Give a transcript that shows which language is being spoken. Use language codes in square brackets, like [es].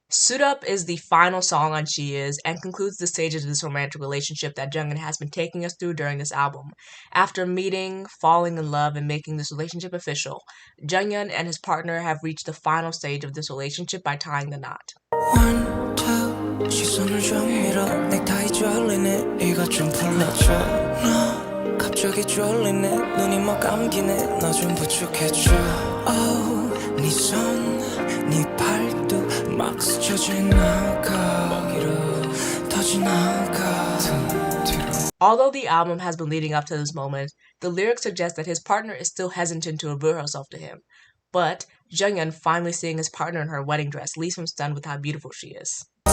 [en] Suit Up is the final song on She Is and concludes the stages of this romantic relationship that Jungin has been taking us through during this album. After meeting, falling in love, and making this relationship official, Jungin and his partner have reached the final stage of this relationship by tying the knot. [ko] 1, 2 시선을 좀 밀어 넥타이 졸리네 이것 좀 풀어줘 너 갑자기 졸리네 눈이 뭐 감기네 너 좀 부축해줘 oh, 네 손, 네 팔도 막 스쳐 지나가 더 지나가 [en] Although the album has been leading up to this moment, the lyrics suggest that his partner is still hesitant to reveal herself to him. But Jungin finally seeing his partner in her wedding dress leaves him stunned with how beautiful she is.